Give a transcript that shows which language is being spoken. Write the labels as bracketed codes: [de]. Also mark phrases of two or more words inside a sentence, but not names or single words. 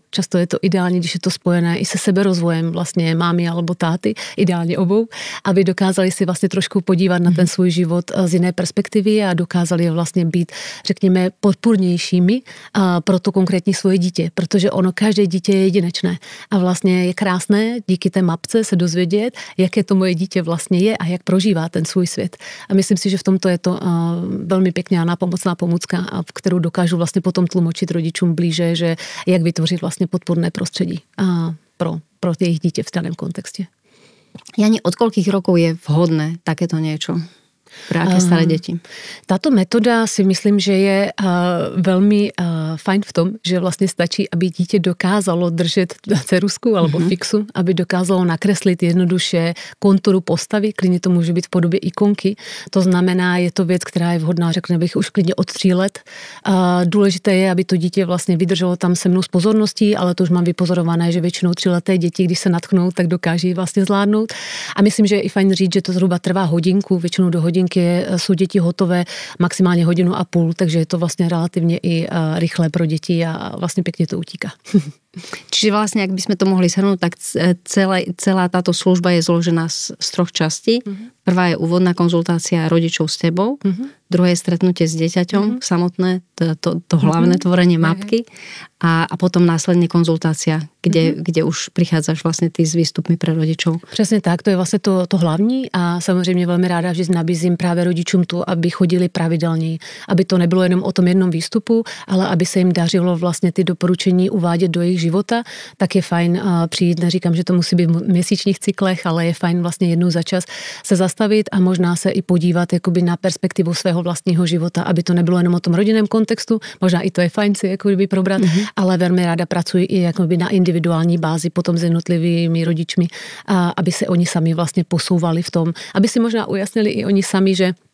[cs] Často je to ideální, když je to spojené i se seberozvojem vlastně mámy alebo táty, ideálně obou, aby dokázali si vlastně trošku podívat na ten svůj život z jiné perspektivy a dokázali vlastně být, řekněme, podpůrnějšími pro to konkrétní svoje dítě, protože ono, každé dítě je jedinečné a vlastně je krásné díky té mapce se dozvědět, jaké to moje dítě vlastně je a jak prožívá ten svůj svět. A myslím si, že v tomto je to velmi pěkná nápomocná pomůcka, kterou dokážu vlastně potom tlumočit rodičům blíže, že jak vytvořit vlastně podpůrné prostředí pro jejich dítě v daném kontexte. [sk] Jani, od koľkých rokov je vhodné takéto niečo? Pre aké staré děti? [cs] Tato metoda si myslím, že je velmi fajn v tom, že vlastně stačí, aby dítě dokázalo držet [sk] ceruzku alebo [cs] fixu, aby dokázalo nakreslit jednoduše konturu postavy, klidně to může být v podobě ikonky. To znamená, je to věc, která je vhodná, řekněme bych, už klidně od 3 let. Důležité je, aby to dítě vlastně vydrželo tam se mnou s pozorností, ale to už mám vypozorované, že většinou 3leté děti, když se natknou, tak dokáží vlastně zvládnout. A myslím, že je i fajn říct, že to zhruba trvá hodinku, většinou do hodinky jsou děti hotové maximálně 1,5 hodiny, takže je to vlastně relativně i rychlé pro děti a vlastně pěkně to utíká. [sk] Čiže vlastne, ak by sme to mohli shrnúť, tak celá táto služba je zložená z 3 častí. Prvá je úvodná konzultácia rodičov s tebou, druhé je stretnutie s dieťaťom, samotné, to hlavné tvorenie mapky a potom následne konzultácia, kde už prichádzaš vlastne ty s výstupmi pre rodičov. [cs] Přesně tak, to je vlastně to hlavní a samozřejmě velmi ráda, že nabízím právě rodičům tu, aby chodili pravidelně, aby to nebylo jenom o tom jednom výstupu, ale aby se jim dařilo vlastně ty doporučení uvádět do jejich života, tak je fajn přijít, neříkám, že to musí být v měsíčních cyklech, ale je fajn vlastně jednou za čas se zastavit a možná se i podívat jakoby na perspektivu svého vlastního života, aby to nebylo jenom o tom rodinném kontextu, možná i to je fajn si jakoby probrat, ale velmi ráda pracuji i jakoby na individuální bázi potom s jednotlivými rodičmi, aby se oni sami vlastně posouvali v tom, aby si možná ujasnili i oni sami, že